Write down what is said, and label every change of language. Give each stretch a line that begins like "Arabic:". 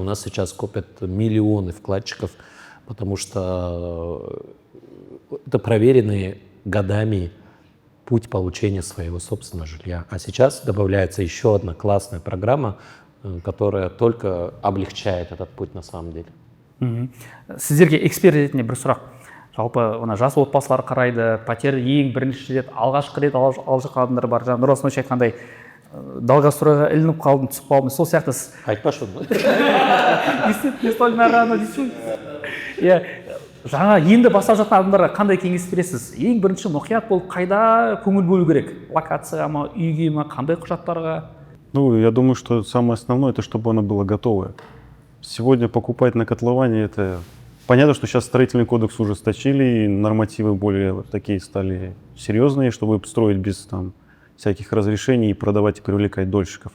Russian: У нас сейчас копят миллионы вкладчиков, потому что это проверенный годами путь получения своего собственного жилья. А сейчас добавляется еще одна классная программа, которая только облегчает этот путь на самом деле.
Kazakh: Сіздерге эксперт ретінде бір сұрақ. Жалпы жас отбасылар қарайды, пәтер ең бірінші рет, алғашқы рет алып жатқан адамдар бар. Жаңа Нұрасыл айтқандай, долгостройға ілініп қалдым, түсіп қалдым. Сол сияқты Айтпашы оны.
Russian: не столь рано
Kazakh: дейсің. Иә, жаңа енді бастап жатқан адамдарға қандай кеңес бересіз? Ең бірінші мұқият болып, қайда көңіл бөлу керек? Локацияға ма, үйге ма, қандай құжаттарға?
Russian: Ну, я думаю, что самое основное, это чтобы оно было готовое. Сегодня покупать на котловане, это... Понятно, что сейчас строительный кодекс ужесточили, и нормативы более такие стали серьезные, чтобы строить без там всяких разрешений и продавать и привлекать дольщиков.